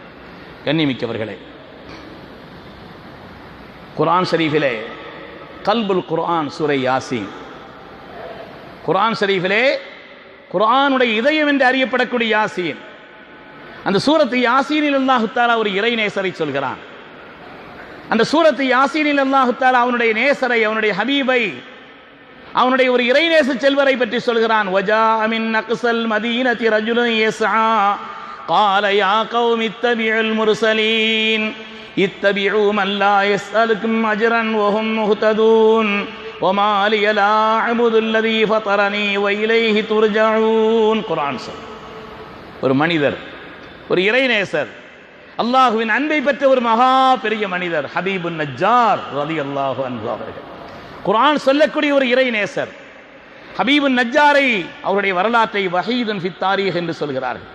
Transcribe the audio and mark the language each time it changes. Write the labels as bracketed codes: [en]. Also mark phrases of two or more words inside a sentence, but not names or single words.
[ta] கண்ணியமிக்கவர்களே, குர்ஆன் ஷரீஃபிலே [ar] قلب القرآن [ta] சூரை யாசீன், குர்ஆன் ஷரீஃபிலே குர்ஆனுடைய இதயம் என்று அறியப்படக்கூடிய யாசீன், அந்த சூரத்து யாசீனில் [ar] الله تعالى [ta] ஒரு இறை நேசரை சொல்கிறான். அந்த சூரத்து யாசீனில் [ar] الله تعالى [ta] அவனுடைய நேசரை, அவனுடைய ஹபீபை, அவனுடைய ஒரு இறை நேச செல்வரை பற்றி சொல்கிறான். [ar] وجاء من أقصى المدينة رجل يسعى قال يا قوم اتبعوا المرسلين اتبعوا من لا يسألكم أجرا وهم مهتدون وما لي لا أعبد الذي فطرني وإليه ترجعون. [ta] குர்ஆன் சொல். ஒரு மனிதர், ஒரு இறைநேசர், அல்லாஹ்வின் அன்பை பெற்ற ஒரு மகா பெரிய மனிதர் ஹபீபுன் நஜ்ஜார் [ar] رضي الله عنه [ta] அவர்கள், குர்ஆன் சொல்லக்கூடிய ஒரு இறைநேசர். ஹபீபுன் நஜ்ஜாரை அவருடைய வரலாற்றை [ar] وحيد في التاريخ [ta] என்று சொல்கிறார்கள்.